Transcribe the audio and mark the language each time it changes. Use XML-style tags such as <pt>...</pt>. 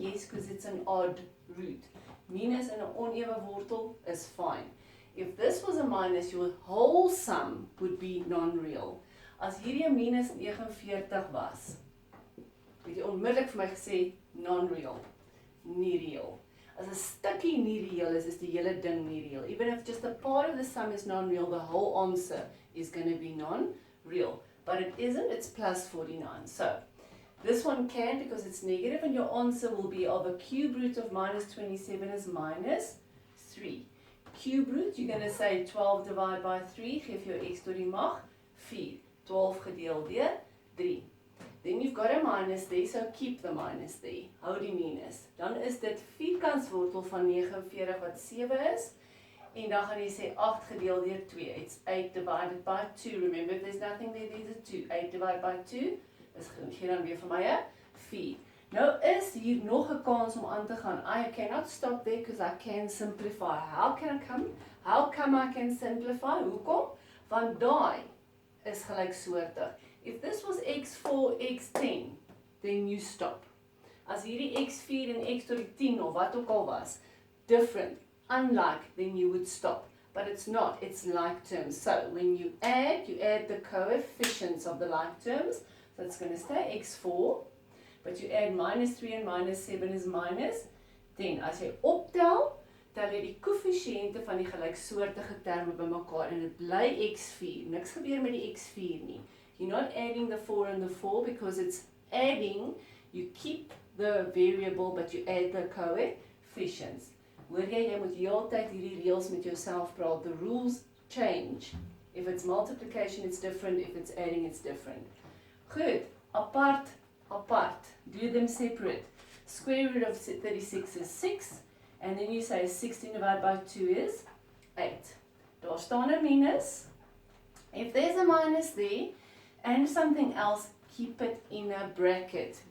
<en>Yes, because it's an odd root. Minus</en> <af>in 'n onewe wortel</af> <en>is fine. If this was a minus, your whole sum would be non-real.</en> <af>As hierdie 'n minus 49 was, het jy onmiddellik vir my gesê non-real, nie real. As 'n stukkie nie real is die hele ding nie real.</af> <en>Even if just a part of the sum is non-real, the whole answer is going to be non-real. But it isn't, it's plus 49. So, this one can because it's negative, and your answer will be of a cube root of minus 27 is minus 3. Cube root, you're going to say 12 divided by 3,</en> <af>geef jou x tot die mag 4. 12 gedeel deur 3.</af> <en>Then you've got a minus there, so keep the minus there.</en> <af>Hou die minus. Dan is dit vierkantswortel van 49 wat 7 is. En dan gaan jy sê 8 gedeel deur 2.</af> <en>It's 8 divided by 2. Remember, if there's nothing there, there's a 2. 8 divided by 2 is</en> <af>gee dan weer vir my 'n 4. Nou is hier nog 'n kans om aan te gaan.</af> <en>I cannot stop there because I can simplify. How come I can simplify?</en> <af>Hoekom? Want daai is gelyksoortig.</af> <en>If this was x4, x10, then you stop.</en> <af>As hierdie x4 en x tot die 10 of wat ook al was, different, unlike,</af> <en>then you would stop. But it's not, it's like terms. So when you add the coefficients of the like terms. So it's going to stay x4, but you add minus 3 and minus 7 is minus 10.</en> <af>As jy optel, tel jy die koëffisiënte van die gelyksoortige terme bymekaar en dit bly x4. Niks gebeur met die x4 nie.</af> <en>You're not adding the 4 and the 4 because it's adding, you keep the variable but you add the coefficients.</en> <af>Hoor jy moet heeltyd hierdie reëls met jouself praat.</af> <en>The rules change. If it's multiplication it's different, if it's adding it's different.</en> <af>Goed, apart.</af> <en>Do them separate. Square root of 36 is 6 and then you say 16 divided by 2 is 8.</en> <af>Daar staan 'n minus.</af> <en>If there's a minus there, and something else, keep it in a bracket.</en>